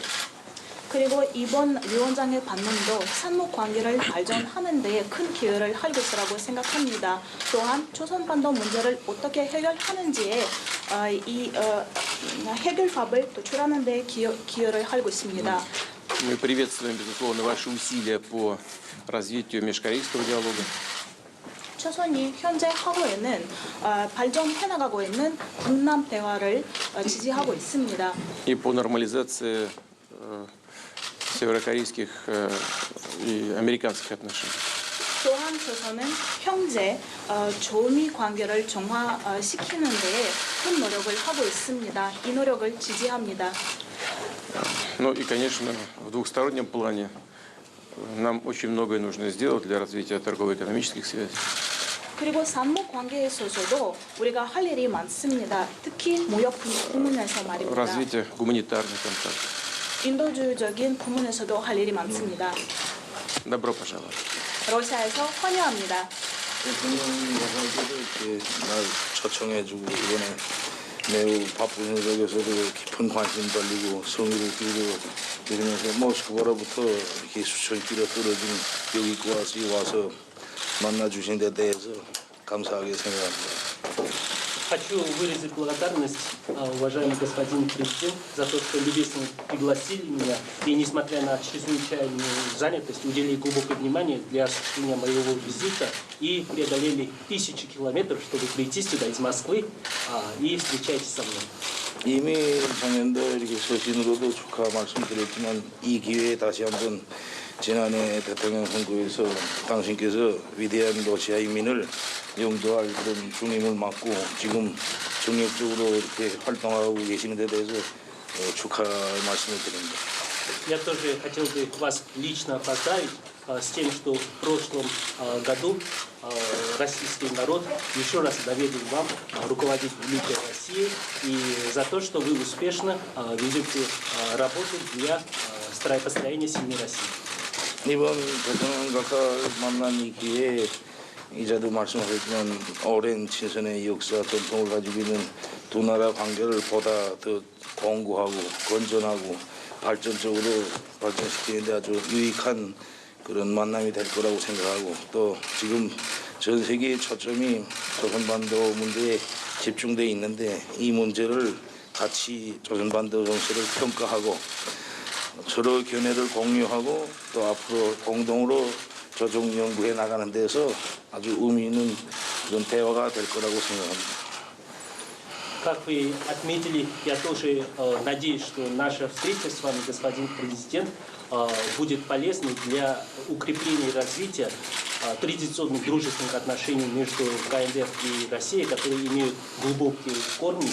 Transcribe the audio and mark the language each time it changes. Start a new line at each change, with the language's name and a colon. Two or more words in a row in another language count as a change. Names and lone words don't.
Korean: 그리고 이번 위원장의 방문도 상무 관계를 발전하는 데 큰 기여를 할 것이라고 생각합니다. 또한 조선반도 문제를 어떻게 해결하는지에 해결법을 도출하는 데 기여를 할 것입니다.
Russian: Мы приветствуем, безусловно, ваши усилия по развитию межкорейского диалога.
Korean: 조선이 현재 하고 있는 발전해 나가고 있는 북남 대화를 지지하고 있습니다.
Russian: И по нормализации северокорейских и американских отношений.
Korean: 또한 조선은 형제, 조미 관계를 정화시키는 데에 큰 노력을 하고 있습니다. 이 노력을 지지합니다.
Russian: Ну и, конечно, в двухстороннем плане нам очень многое нужно сделать для развития торгово-экономических связей.
Korean: 그리고 산무 관계에서도 우리가 할 일이 많습니다. 특히 무역 부문에서 말입니다.
Russian: Развитие гуманитарных контактов.
Korean: 인도주의적인 부문에서도 할 일이 많습니다.
Russian: Добро пожаловать.
Korean: 러시아에서 환영합니다. 대통령께서 이렇게 날 초청해주고 이번에 매우 바쁜 일정에서도 깊은 관심 돌리고 성의를 기울이고 이러면서 모스크바로부터 이렇게 수천 킬로 떨어진 와서 만나주신 데 대해서 감사하게 생각합니다.
Russian: Хочу выразить благодарность, уважаемый господин президент, за то, что любезно пригласили меня и, несмотря на чрезвычайную занятость, уделили глубокое внимание для осуществления моего визита и преодолели тысячи километров, чтобы прийти сюда из Москвы и встречайтесь со мной.
Korean: 이미 작년도 이렇게 서신으로도 축하 말씀드렸지만 이 기회에 다시 한번 지난해 대통령 선거에서 당신께서 위대한 러시아 인민을 용도할 그런 중임을 맡고 지금 정력적으로 이렇게 활동하고 계시는 데 대해서 축하 말씀을 드립니다.
Russian: Я тоже хотел бы вас лично поздравить с тем, что в прошлом году российский народ еще раз доверил вам руководить Великой Россией и за то, что вы успешно ведете работу для построения сильной России.
Korean: 이번 대통령과 만난 이 기회에 이자도 말씀하셨지만 오랜 친선의 역사 전통을 가지고 있는 두 나라 관계를 보다 더 공고하고 건전하고 발전적으로 발전시키는 데 아주 유익한 그런 만남이 될 거라고 생각하고 또 지금 전 세계의 초점이 조선반도 문제에 집중돼 있는데 이 문제를 같이 조선반도 정세를 평가하고 서로 견해를 공유하고 또 앞으로 공동으로 조정 연구해 나가는 데서 아주 의미 있는 그런 대화가 될 거라고 생각합니다.
Russian: Как вы отметили, я тоже надеюсь, что наша встреча с вами, господин президент, будет полезной для укрепления и развития традиционных дружественных отношений между КНДР и Россией, которые имеют глубокие корни.